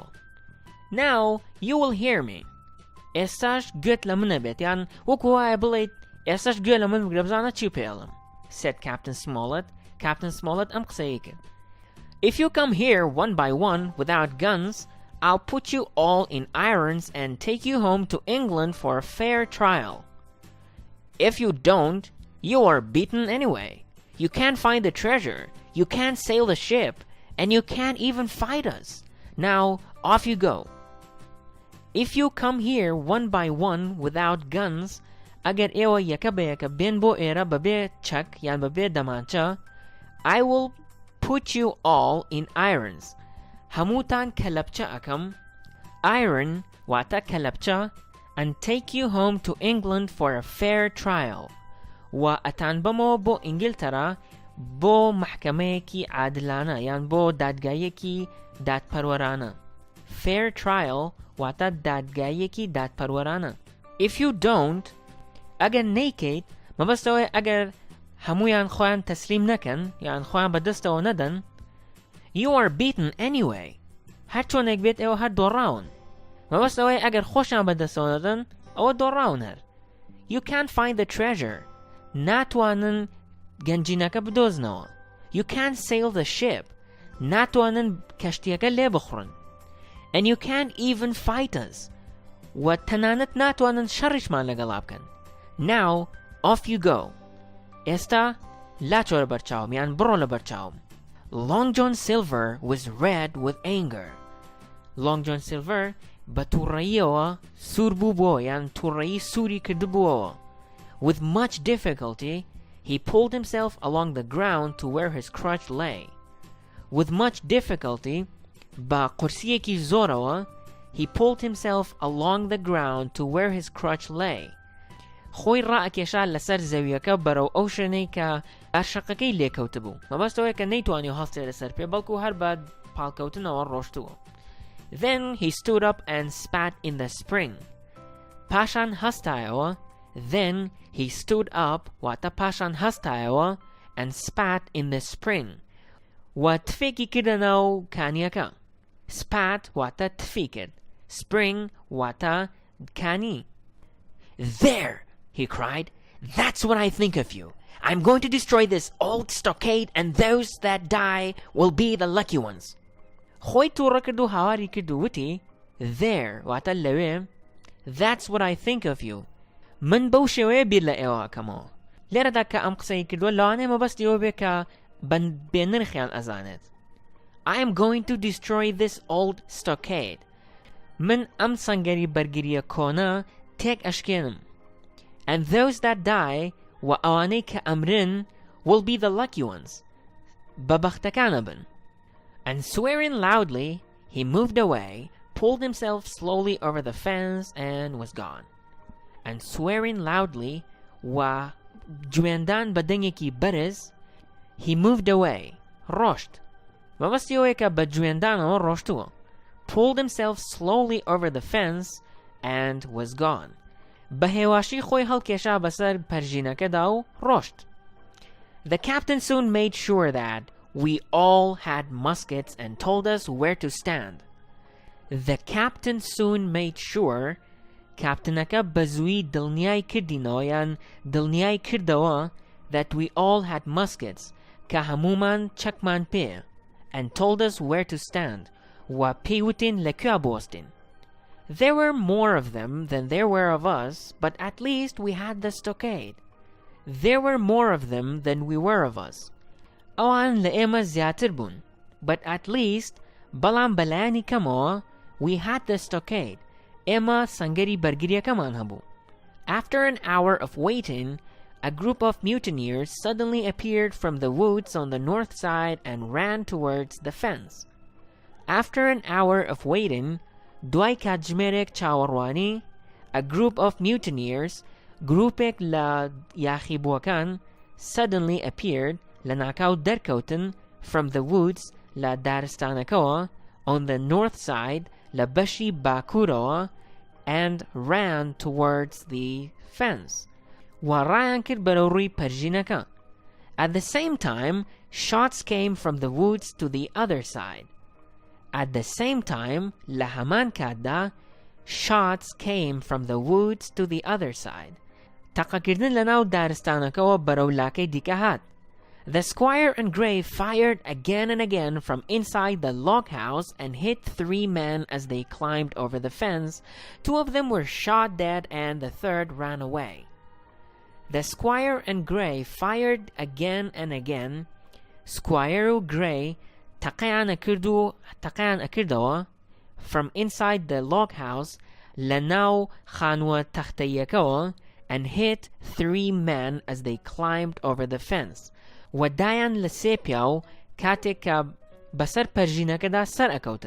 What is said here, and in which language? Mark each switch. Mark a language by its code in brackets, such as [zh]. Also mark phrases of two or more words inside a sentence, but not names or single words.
[en] Now you will hear me. [ckb] ئێستاش گوێت لە منە بێت یان وەکو وایە بڵێیت ئێستاش گوێ لە من بگرە بزانە چی پێڵم. [en] said Captain Smollett. [ckb] Captain Smollett ئەم قسەیە کرد. [en] If you come here one by one without guns, I'll put you all in irons and take you home to England for a fair trial. If you don't, you are beaten anyway. You can't find the treasure, you can't sail the ship, and you can't even fight us. Now, off you go. If you come here one by one without guns, [ckb] ئەگەر ئێوە یەکە بە یەکە بێن بۆ ئێرە بەبێ چەک یان بەبێ دەمانچە [en] I will put you all in irons. [ckb] هەمووتان کەلەپچە ئەکەم iron واتە کەلەپچە [en] and take you home to England for a fair trial. [ckb] و ئەتان بەمەوە بۆ ئینگلتەرا بۆ محکەمەیەکی عادلانە یان بۆ دادگایەکی دادپەروەرانە. [en] fair trial [ckb] واتە دادگایەکی دادپەروەرانە. [en] If you don't [ckb] ئەگەر نەیکەیت مەبەستەوەی ئەگەر هەمویان خۆیان تەسلیم نەکەن یان خۆیان بەدەستەوە نەدەن [en] you are beaten anyway. [ckb] هەر چۆنێک بێت ئێوە هەر دۆڕاون. مەبەستەوەی ئەگەر خۆشیان بەدەستەوە نەدەن ئەوە دۆڕاون هەر. [en] You can't find the treasure. [ckb] ناتوانن گەنجینەکە بدۆزنەوە. [en] You can't sail the ship. [ckb] ناتوانن کەشتیەکە لێ بخڕن. [en] And you can't even fight us. [ckb] و تەنانەت ناتوانن شەڕیشمان لەگەڵا بکەن. [en] Now, off you go. [ckb] ئێستا لاچۆرە بەرچاوم یان بڕۆ لە بەرچاوم. [en] Long John Silver was red with anger. [ckb] Long John Silver بە تووڕەییەوە سوور بووبووە یان تووڕەیی سووری کردبووەوە. [en] With much difficulty, he pulled himself along the ground to where his crutch lay. With much difficulty, [ckb] بە قورسیەکی زۆرەوە, [en] he pulled himself along the ground to where his crutch lay. [ckb] خۆی ڕائەکێشا لەسەر زەویەکە بەرەو ئەو شوێنەی کە ئاشەقەکەی لێکەوت بوو. مەبەستەوەی کە نەیتوانی هەڵسێ لەسەر پێ بەڵکو هەر بە پاڵکەوتنەوە ڕۆشتووە. [en] Then he stood up and spat in the spring. [ckb] پاشان هەستایەوە. [en] Then he stood up [ckb] واتە پاشان هەستایەوە [en] and spat in the spring. [ckb] و تفێکی کردە ناو کانیەکە. Spat واتە تفی کرد. Spring واتە کانی. [en] There! He cried. That's what I think of you. I'm going to destroy this old stockade and those that die will be the lucky ones. [ckb] خۆی تووڕە کرد و هاواری کرد و وتی There واتە لەوێ [en] That's what I think of you. [ckb] من بەو شێوەیە بیر لە ئێوە ئەکەمەوە. لێرەدا کە ئەم قسەی کردووە لەوانەیە مەبەستیەوە بێ کە بێنرخیان ئەزانێت. [en] I am going to destroy this old stockade. [ckb] من ئەم سەنگەری بەرگریە کۆنە تێک ئەشکێنم. [en] And those that die [ckb] و ئەوانەی کە ئەمرن [en] will be the lucky ones. [ckb] بەبەختەکانە بن. [en] And swearing loudly, he moved away, pulled himself slowly over the fence and was gone. And swearing loudly [ckb] و جوێندان بە دەنگێکی بەرز [en] he moved away ڕۆشت. [ckb] مەبەستیەوەی کە بە جوێندانەوە ڕۆشتووە. [en] Pulled himself slowly over the fence and was gone. [ckb] بە هێواشی خۆی هەڵکێشا بەسەر پەرژینەکەدا و ڕۆشت. [en] The captain soon made sure that we all had muskets and told us where to stand. The captain soon made sure [ckb] کاپتنەکە بە زووی دڵنیای کردینەوە یان دڵنیای کردەوە [en] that we all had muskets [ckb] کە هەموومان چەکمان پێ [en] and told us where to stand [ckb] و پێیوتین لەکوێ بوەستین. [en] There were more of them than there were of us, but at least we had the stockade. There were more of them than we were of us. [ckb] ئەوان لە ئێمە زیاتر بوون, [en] but at least [ckb] بەڵام بەلایانی کەمەوە [en] we had the stockade. [ckb] ئێمە سەنگەری بەرگریەکەمان هەبوو. [en] After an hour of waiting, a group of mutineers suddenly appeared from the woods on the north side and ran towards the fence. After an hour of waiting, [ckb] دوای کاتژمێرێک چاوەڕوانی, [en] a group of mutineers, [ckb] گروپێک لە یاخیبووەکان, [en] suddenly appeared, [ckb] لە ناکاو دەرکەوتن, [en] from the woods, [ckb] لە دارستانەکەوە, [en] on the north side, [ckb] لە بەشی باکوورەوە, [en] and ran towards the fence. [ckb] و ڕایان کرد بەرەو ڕووی پەرژینەکە. [en] At the same time, shots came from the woods to the other side. At the same time, [ckb] لە هەمان کاتدا, [en] shots came from the woods to the other side. [ckb] تەقەکردن لەناو دارستانەکەوە بەرەو لاکەی دیکە هات. [en] The squire and Grey fired again and again from inside the log house and hit 3 men as they climbed over the fence. 2 of them were shot dead and the third ran away. The squire and Grey fired again and again. [ckb] Squire و Grey تەقەیان ئەکردەوە [en] from inside the log house [ckb] لەناو خانووە تەختەیەکەوە [en] and hit 3 men as they climbed over the fence. [ckb] و دایان لە سێ پیاو کاتێک کە بەسەر پەرژینەکەدا سەر ئەکەوتن.